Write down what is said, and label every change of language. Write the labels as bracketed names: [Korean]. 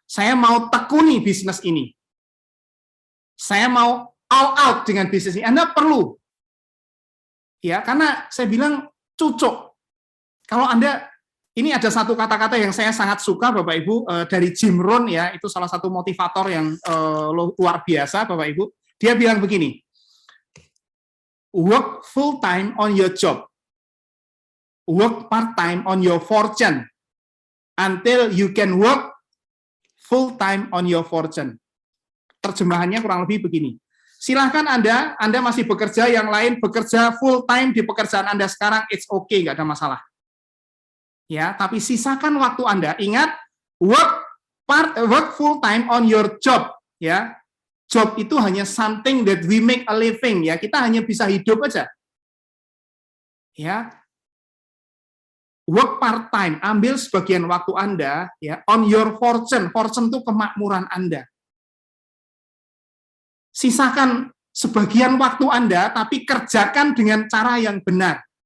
[Indonesian] Saya mau tekuni bisnis ini. Saya mau all out dengan bisnis ini. Anda perlu. Ya, karena saya bilang cucuk. Kalau Anda, ini ada satu kata-kata yang saya sangat suka Bapak Ibu, dari Jim Rohn, ya, itu salah satu motivator yang luar biasa Bapak Ibu. Dia bilang begini, [English] work full time on your job. Work part time on your fortune until you can work full time on your fortune. [Indonesian] Terjemahannya kurang lebih begini. Silahkan Anda masih bekerja, yang lain bekerja full time di pekerjaan Anda sekarang, [English] it's okay, [Indonesian] nggak ada masalah. Ya, tapi sisakan waktu Anda. Ingat, [English] work full time on your job. [Indonesian] Ya, job itu hanya [English] something that we make a living. [Indonesian] Ya, kita hanya bisa hidup aja. Ya, [English] work part time, [Indonesian] ambil sebagian waktu Anda, ya, [English] on your fortune. [Indonesian] Fortune itu kemakmuran Anda. Sisakan sebagian waktu Anda, tapi kerjakan dengan cara yang benar.